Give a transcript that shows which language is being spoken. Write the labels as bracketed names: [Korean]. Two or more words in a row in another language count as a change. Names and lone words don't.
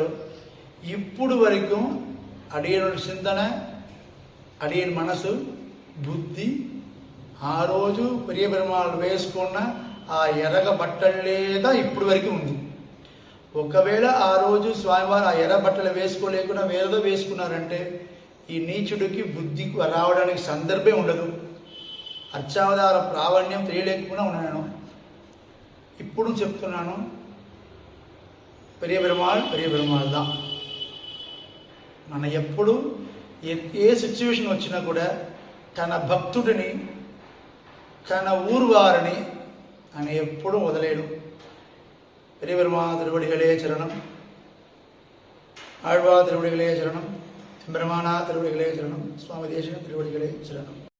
[Telugu] ఇప్పుడు వరకు అడియనుడి చింతన, అడియని మనసు, బుద్ధి ఆ రోజు ప్రియ పెరుమాళ్ళు వేసుకున్న ఆ ఎర్రగ బట్టలేదా ఇప్పుడు వరకు ఉంది. ఒకవేళ ఆ రోజు స్వామివారు ఆ ఎర్ర బట్టలు వేసుకోలేకుండా వేరేదో వేసుకున్నారంటే ఈ నీచుడికి బుద్ధికి రావడానికి సందర్భం ఉండదు. అర్చావతార ప్రావణ్యం తెలియలేకుండా ఉన్నాను. ఇప్పుడు చెప్తున్నాను, [Tamil] பெரிய பெருமாள் தான். [Telugu] మన ఎప్పుడు ఏ సిచ్యువేషన్ వచ్చినా కూడా తన భక్తుడిని, తన ఊరు వారిని ఆయన ఎప్పుడూ వదలేడు. [Tamil] பெரிய பெருமாள் திருவடிகளே சரணம், ஆழ்வார் திருவடிகளே சரணம், பிரம்மானா திருவடிகளே சரணம், சுவாமி தேசிக திருவடிகளே சரணம்.